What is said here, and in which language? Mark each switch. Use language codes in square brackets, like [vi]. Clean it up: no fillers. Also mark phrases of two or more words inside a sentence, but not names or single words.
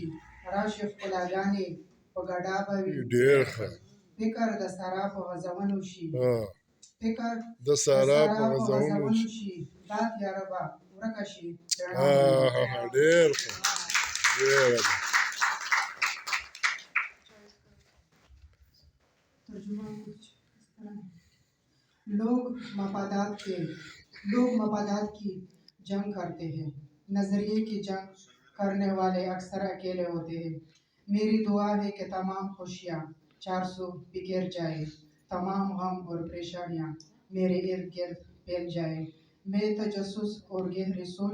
[ps] راشي ښکلاګانې په ګډا به وي ډېر ښه فکر د سارا په غزونو شي فکر د سارا په په غزونو غزونو شي. شي دا تیاره به ورکه شي رڼا به وي. ډېر ښه ډېره ده. [ur] ترجمہ کچھ اس طرح ہے لوگ مفادات کی جنگ کرتے ہیں نظریے کی جنگ کرنے والے اکثر اکیلے ہوتے ہیں میری دعا ہے کہ تمام خوشیاں 400 بکھر جائے تمام غم اور پریشانیاں میرے ارد گرد پھیل جائے میں تجسس اور گہری سوچ